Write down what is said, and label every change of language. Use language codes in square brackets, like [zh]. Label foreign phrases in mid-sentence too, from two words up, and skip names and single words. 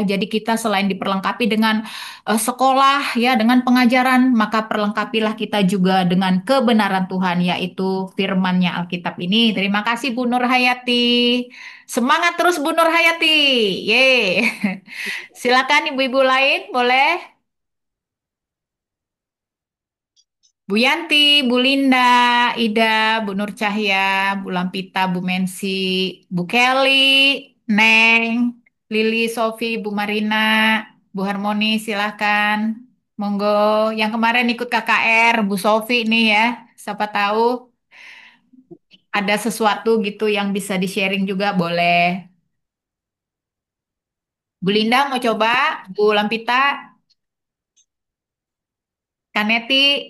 [id] Jadi kita selain diperlengkapi dengan sekolah ya dengan pengajaran, maka perlengkapilah kita juga dengan kebenaran Tuhan yaitu firman-Nya Alkitab ini. Terima kasih Bu Nur Hayati. Semangat terus Bu Nur Hayati. Ye. Silakan ibu-ibu lain boleh. Bu Yanti, Bu Linda, Ida, Bu Nur Cahya, Bu Lampita, Bu Mensi, Bu Kelly, Neng, Lili, Sofi, Bu Marina, Bu Harmoni, silahkan. Monggo, yang kemarin ikut KKR, Bu Sofi nih ya. Siapa tahu ada sesuatu gitu yang bisa di-sharing juga boleh. Bu Linda mau coba? Bu Lampita, Kaneti?